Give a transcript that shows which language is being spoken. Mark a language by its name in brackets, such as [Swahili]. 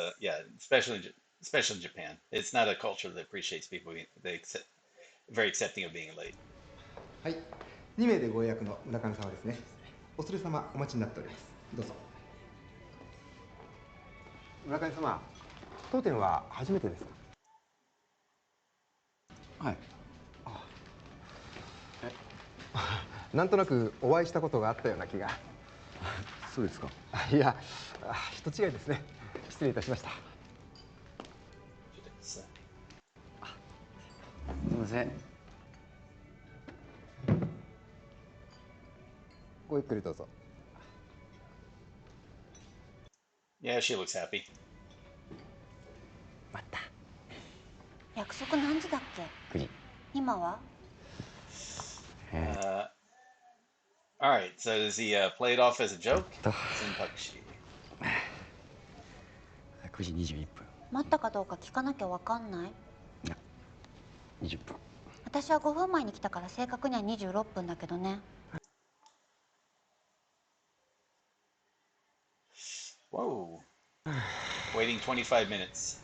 [English] Yeah, especially in Japan. It's not a culture that appreciates people. Very accepting of being late. [Japanese] はい。 2名でご予約の村上様ですね。お連れ様お待ちになっております。どうぞ。村上様、当店は初めてですか？はい。なんとなくお会いしたことがあったような気が。そうですか。いや、人違いですね。失礼いたしました。すみません。ごゆっくりどうぞ。 [English] Yeah, she looks happy. [Japanese] 待った。約束何時だっけ？ 9時。今は？ [English] All right, so does he play it off as a joke? Sentaxi. [Japanese] 9時21分。待ったかどうか聞かなきゃわかんない？いや、20分。私は5分前に来たから正確には26分だけどね。 [English] Whoa. Waiting 25 minutes.